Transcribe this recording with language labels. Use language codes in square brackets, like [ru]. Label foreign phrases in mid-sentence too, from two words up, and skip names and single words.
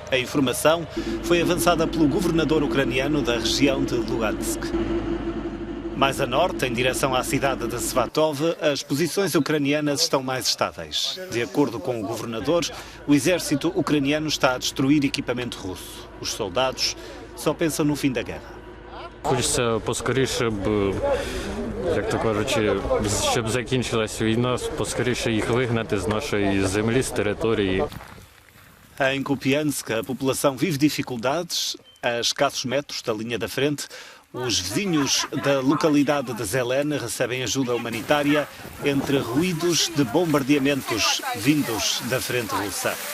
[pt] A informação foi avançada pelo governador ucraniano da região de Luhansk. Mais a norte, em direção à cidade de Svatov, as posições ucranianas estão mais estáveis. De acordo com o governador, o exército ucraniano está a destruir equipamento russo. Os soldados só pensam no fim da guerra. [uk] Хочеться поскоріше б, як то кажучи, щоб закінчилась війна, поскоріше їх вигнати з нашої землі, з території. [pt] Em Kupiansk, a população vive dificuldades a escassos metros da linha da frente. Os vizinhos da localidade de Zelen recebem ajuda humanitária entre ruídos de bombardeamentos vindos da frente russa.